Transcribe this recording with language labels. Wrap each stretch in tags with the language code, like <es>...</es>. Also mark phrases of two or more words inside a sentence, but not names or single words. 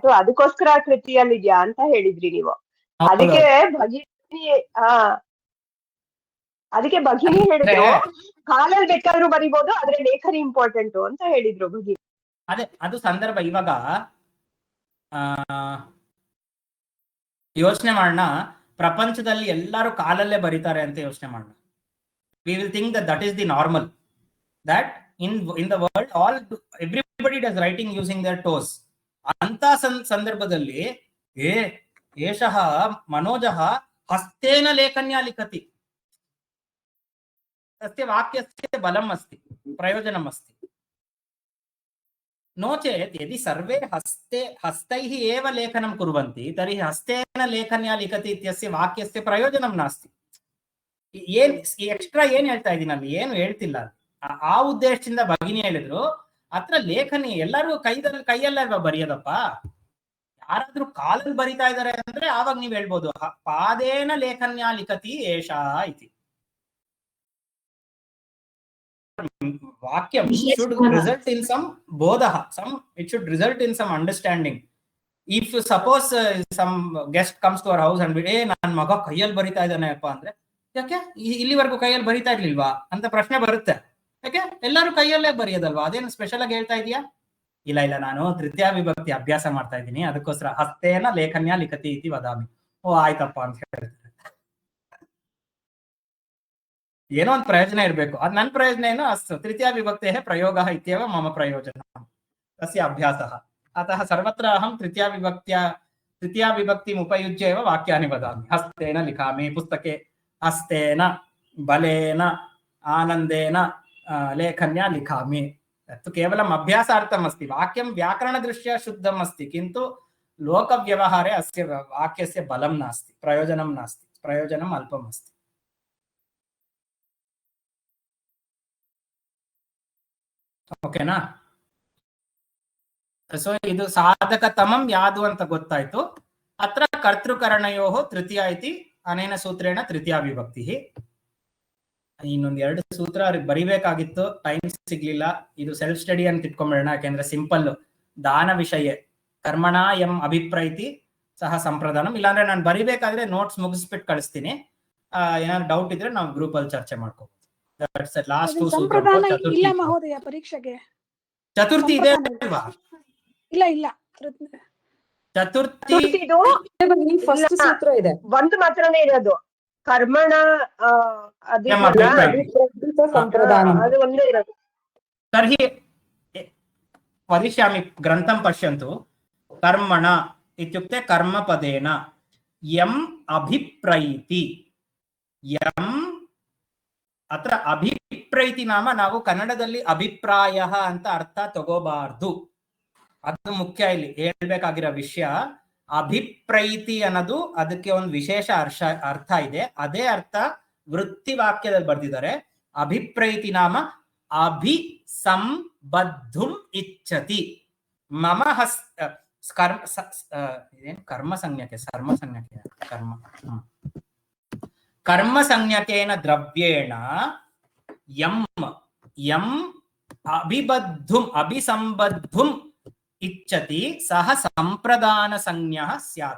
<kn>ಅದಕ್ಕೋಸ್ಕರ ಕೃತಿಯಲ್ಲಿದ್ಯಾ ಅಂತ ಹೇಳಿದ್ರಿ ನೀವು. ಅದಕ್ಕೆ ಭಗಿನಿ ಹೇಳಿದ್ರು ಕಾಲಲ್ಲಿ ಬೇಕಾದ್ರೂ ಬರಿಬಹುದು, ಆದ್ರೆ ಲೇಖನಿ ಇಂಪಾರ್ಟೆಂಟ್ ಅಂತ ಹೇಳಿದ್ರು ಭಗಿನಿ. ಅದೇ ಅದು ಸಂದರ್ಭ. ಇವಾಗ ಯೋಚನೆ ಮಾಡೋಣ, ಪ್ರಪಂಚದಲ್ಲಿ ಎಲ್ಲರೂ ಕಾಲಲ್ಲೇ ಬರೀತಾರೆ ಅಂತ ಯೋಚನೆ ಮಾಡೋಣ.</kn> <en>We will think that is the normal, that in the world everybody does writing using their toes.</en> <kn>ಅಂತ ಸಂದರ್ಭದಲ್ಲಿ</kn> <sa>ಏಷಃ ಮನೋಜಃ ಹಸ್ತೇನ ಲೇಖನ್ಯ ಲಿಖತಿ, तस्य वाक्यस्य बलम् अस्ति, प्रयोजनम् अस्ति. नो चेत् यदि सर्वे हस्तैः एव लेखनं कुर्वन्ति, तर्हि हस्तेन लेखन्या लिखति इत्यस्य वाक्यस्य प्रयोजनं नास्ति.</sa> <kn>ಏನ್ ಎಕ್ಸ್ಟ್ರಾ ಏನ್ ಹೇಳ್ತಾ ಇದೀನಿ ಅಲ್ಲಿ, ಏನು ಹೇಳ್ತಿಲ್ಲ. ಆ ಉದ್ದೇಶದಿಂದ ಭಗಿನಿ ಹೇಳಿದ್ರು, ಅತ್ರ ಲೇಖನಿ ಎಲ್ಲರೂ ಕೈಯಲ್ಲೇ ಬರೆಯೋದಪ್ಪ. ಯಾರಾದ್ರೂ ಕಾಲಲ್ಲಿ ಬರಿತಾ ಇದಾರೆ ಅಂದ್ರೆ ಆವಾಗ ನೀವ್ ಹೇಳ್ಬೋದು</kn> <sa>ಪಾದೇನ ಲೇಖನ್ಯ ಲಿಖತಿ ಏಷಾ ಇತಿ.</sa> <en>ವಾಕ್ಯಂ should result in some bodha, it should result in some understanding. If suppose some guest comes to our house and</en> <kn>ನನ್ನ ಮಗ ಕೈಯಲ್ಲಿ ಬರಿತಾ ಇದ್ದಾನೆಪ್ಪ ಅಂದ್ರೆ, ಯಾಕೆ ಇಲ್ಲಿವರೆಗೂ ಕೈಯಲ್ಲಿ ಬರಿತಾ ಇರ್ಲಿಲ್ವಾ ಅಂತ ಪ್ರಶ್ನೆ ಬರುತ್ತೆ. ಯಾಕೆ ಎಲ್ಲರೂ ಕೈಯಲ್ಲೇ ಬರೆಯೋದಲ್ವಾ, ಅದೇನು ಸ್ಪೆಷಲ್ ಆಗಿ ಹೇಳ್ತಾ ಇದೀಯಾ? ಇಲ್ಲ ನಾನು ತೃತೀಯ ವಿಭಕ್ತಿ ಅಭ್ಯಾಸ ಮಾಡ್ತಾ ಇದ್ದೀನಿ, ಅದಕ್ಕೋಸ್ಕರ</kn> <sa>ಹಸ್ತೇನ ಲೇಖನ್ಯ ಲಿಖತಿ ಇತಿ ವದಾಮಿ.</sa> <kn>ಓ ಆಯ್ತಪ್ಪ ಅಂತ ಹೇಳ್ತಾರೆ. ಏನೋ ಒಂದು ಪ್ರಯೋಜನ ಇರ್ಬೇಕು. ಅದ್ ನನ್ನ ಪ್ರಯೋಜನ ಏನು,</kn> <sa>ಅಸ್ತು ತೃತೀಯ ವಿಭಕ್ತೆ ಪ್ರಯೋಗ ಇತ್ಯೇವ ಮಮ ಪ್ರಯೋಜನ ತಸ್ಯ ಅಭ್ಯಾಸಃ. ಅತಃ ಸರ್ವತ್ರ ಅಹಂ ತೃತೀಯ ವಿಭಕ್ತಿಯ तृतीया विभक्तिम् उपयुज्य एव वाक्यानि वदामि। हस्तेन लिखामि, पुस्तके हस्तेन, बलेन, आनन्देन लेखन्या लिखामि। तत्तु केवलम् अभ्यासार्थम् अस्ति। वाक्यं व्याकरणदृष्ट्या शुद्धम् अस्ति, किन्तु लोकव्यवहारे अस्य वाक्यस्य बलं नास्ति, प्रयोजनं नास्ति, प्रयोजनम् अल्पम् अस्ति।</sa> <kn>ಓಕೆನಾ? ಸೊ ಇದು ಸಾಧಕತಮಂ ಯಾವುದು ಅಂತ ಗೊತ್ತಾಯ್ತು.</kn> <sa>ಅತ್ರ ಕರ್ತೃಕರಣಯೋಃ ತೃತೀಯ ಇತಿ ಅನೇನ ಸೂತ್ರೇಣ ತೃತೀಯ ವಿಭಕ್ತಿ.</sa> <kn>ಇನ್ನೊಂದು 2 ಸೂತ್ರ ಬರಿಬೇಕಾಗಿತ್ತು, ಟೈಮ್ ಸಿಗ್ಲಿಲ್ಲ. ಇದು ಸೆಲ್ಫ್ ಸ್ಟಡಿ ಅಂತ ಇಟ್ಕೊಂಡ್ಬಿಡೋಣ, ಯಾಕೆಂದ್ರೆ ಸಿಂಪಲ್.</kn> <sa>ದಾನ ವಿಷಯ ಕರ್ಮಣ ಎಂ ಅಭಿಪ್ರೈತಿ ಸಹ ಸಂಪ್ರದಾನಂ.</sa> <kn>ಇಲ್ಲಾಂದ್ರೆ ನಾನು ಬರಿಬೇಕಾದ್ರೆ ನೋಟ್ಸ್ ಮುಗಿಸ್ಬಿಟ್ಟು ಕಳಿಸ್ತೀನಿ. ಏನಾದ್ರು ಡೌಟ್ ಇದ್ರೆ ನಾವು ಗ್ರೂಪ್ ಅಲ್ಲಿ ಚರ್ಚೆ ಮಾಡ್ಕೋಬಹುದು. ಲಾಸ್ಟ್ 2 ಸೂತ್ರ. ಸಂಪ್ರದಾನ ಇಲ್ಲ ಮಹೋದಯ ಪರೀಕ್ಷೆಗೆ. ಚತುರ್ಥಿ ಇದೆ ಅಲ್ವಾ? ಇಲ್ಲ ಚತುರ್ಥಿ ಫಸ್ಟ್ ಸೂತ್ರ ಇದೆ, ಒಂದು ಮಾತ್ರನೇ ಇರೋದು. ಕರ್ಮಣ ಸಂಪ್ರದಾನ ಅದು ಒಂದೇ ಇರೋದು.</kn> <sa>तर्हि वदिष्यामि, ग्रन्थं पश्यन्तु। कर्मण इत्युक्ते कर्मपदेन यम् अभिप्रैति, यम् अत्र अभिप्रैति नाम</sa> <kn>ನಾವು ಕನ್ನಡದಲ್ಲಿ ಅಭಿಪ್ರಾಯ ಅಂತ ಅರ್ಥ ತಗೋಬಾರ್ದು. ಅದು ಮುಖ್ಯ ಇಲ್ಲಿ ಹೇಳ್ಬೇಕಾಗಿರೋ ವಿಷಯ. ಅಭಿಪ್ರೈತಿ ಅನ್ನೋದು ಅದಕ್ಕೆ ಒಂದು ವಿಶೇಷ ಅರ್ಥ ಇದೆ. ಅದೇ ಅರ್ಥ ವೃತ್ತಿ ವಾಕ್ಯದಲ್ಲಿ ಬರ್ದಿದ್ದಾರೆ.</kn> <sa>ಅಭಿಪ್ರೈತಿ ನಾಮ ಅಭಿಸಂಬದ್ಧುಂ ಇಚ್ಛತಿ. ಮಮ ಕರ್ಮ ಸಂಜ್ಞಕೆ ಕರ್ಮ ಸಂಜ್ಞಕೇನ ದ್ರವ್ಯೇಣ ಯಂ ಅಭಿಸಂಬದ್ಧುಂ ಇಚ್ಛತಿ ಸಹ ಸಂಪ್ರದಾನ ಸಂಜ್ಞಃ ಸ್ಯಾತ್.</sa>